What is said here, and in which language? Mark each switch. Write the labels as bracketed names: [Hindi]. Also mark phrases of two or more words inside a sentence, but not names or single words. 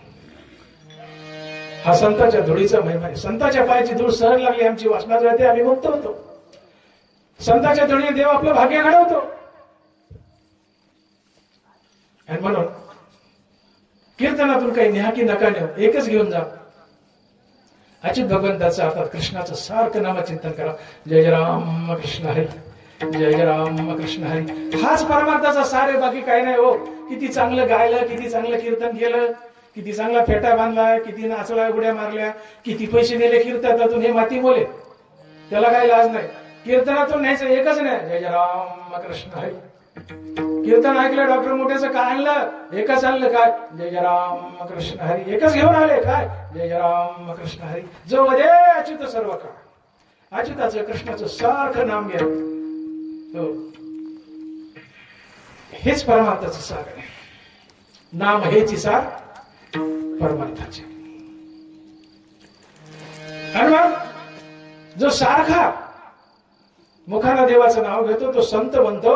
[Marathi] हा संताच्या धुळीचा महिमा आहे. संताच्या पायाची धूळ सहज लागली, आमची वासना जळते, आम्ही मुक्त होतो. संताच्या धुळीने देव आपलं भाग्य घडवतो. आणि म्हणून कीर्तनातून काही न्या की नका नेऊ, एकच घेऊन जा. अच्युत भगवंताचं अर्थात कृष्णाचं सारखं नामचिंतन करा. जय जय राम कृष्ण हरी, जय जय राम कृष्ण हरी. हाच परमार्थाचा सार आहे, बाकी काही नाही हो. किती चांगलं गायलं, किती चांगलं कीर्तन केलं, किती चांगला फेटा बांधला, किती नाचला, उड्या मारल्या, किती पैसे दिले कीर्तनातून, हे माती बोले, त्याला काही लाज नाही. कीर्तनातून न्यायचं एकच नाही, जय जय राम कृष्ण हरी. कीर्तन ऐकलं डॉक्टर मोठ्याचं, काय आणलं? एकच आणलं, काय? जय जय राम कृष्ण हरी. एकच घेऊन आले, काय? जय जय राम कृष्ण हरी. जो वदे अच्युत सर्व काळ. अच्युताचं कृष्णाचं सारखं नाम घ्या. हो, हेच परमार्थाचं सार आहे. नाम हेच सार परमार्थाचे. आणि मग जो सारखा मुखाला देवाचं नाव घेतो तो संत बनतो.